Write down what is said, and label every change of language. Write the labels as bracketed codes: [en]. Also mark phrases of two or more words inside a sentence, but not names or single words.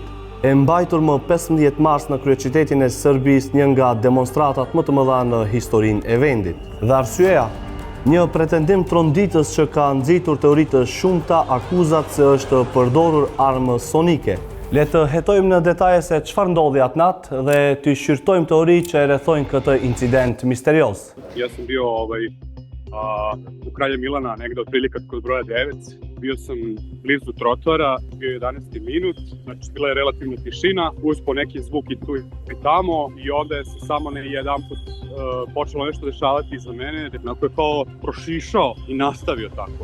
[sq] E mbajtur më 15 mars në kryeqytetin e Serbisë një nga demonstratat më të mëdha në historinë e vendit. Dhe arsyeja, një pretendim tronditës që ka nxitur teori të shumta akuzat se është përdorur armë sonike. Le të hetojmë në detaje se çfarë ndodhi atë natë dhe të shqyrtojmë teori që e rrethojnë këtë incident misterios. [sr] Ja sam bio u Kralja Milana, negde otprilike kod broja 9. Bio sam blizu trotoara, bio 11. minut, znači bila je relativna tišina, uspo neki zvuk i tu i tamo i onda je se samo jedanput počelo nešto dešavati iza mene, onako je kao prošišao i nastavio tako.